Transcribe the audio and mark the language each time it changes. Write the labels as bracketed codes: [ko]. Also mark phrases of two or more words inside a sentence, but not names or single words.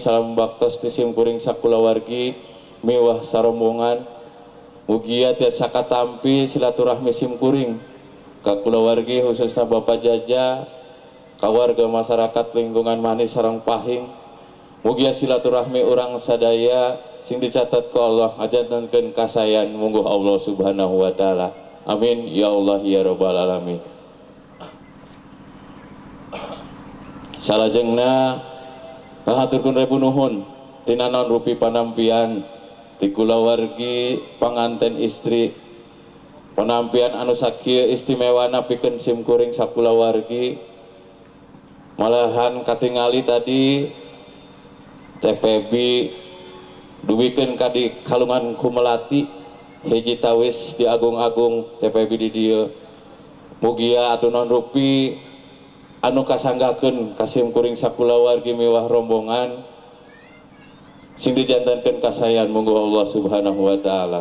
[su] salam baktos ti simkuring sakulawargi miwah sarombongan mugia tiasa katampi silaturahmi simkuring ka kulawargi khususna Bapak Jaja ka warga masyarakat lingkungan manis sareng pahing mugia silaturahmi urang sadaya sing dicatat ku Allah ngajantenkeun kasayan mungguh Allah [ar] Subhanahu wa taala. Amin ya Allah ya rabbal alamin. [su] Salajengna ngahaturkeun rebu nuhun tina naon rupi panampian ti kulawargi panganten istri penampian anu sakieu istimewana pikeun simkuring sakulawargi malahan katingali tadi TPB duwikeun ka di Kalungan Kumelati hiji tawis di agung-agung TPB di dieu mugia atuh naon rupi anu kasanggakeun kasim kuring sakulawargi miwah rombongan sing dijantankeun kasayan monggo Allah [ar] Subhanahu wa taala.